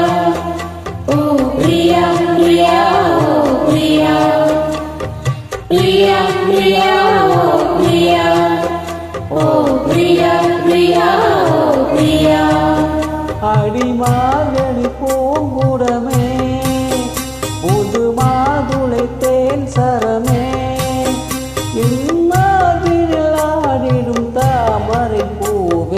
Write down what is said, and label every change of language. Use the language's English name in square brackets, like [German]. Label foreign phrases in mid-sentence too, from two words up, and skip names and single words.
[English] oh Priya, Priya, oh Priya, Priya, Priya, oh Priya, oh Priya, Priya, oh Priya. [Tamil] அடிமாதடி பூங்குடமே, புது மாதுளை தேன் சரமே, இம்மாதிரில் ஆடிடும் தாமரை பூவே.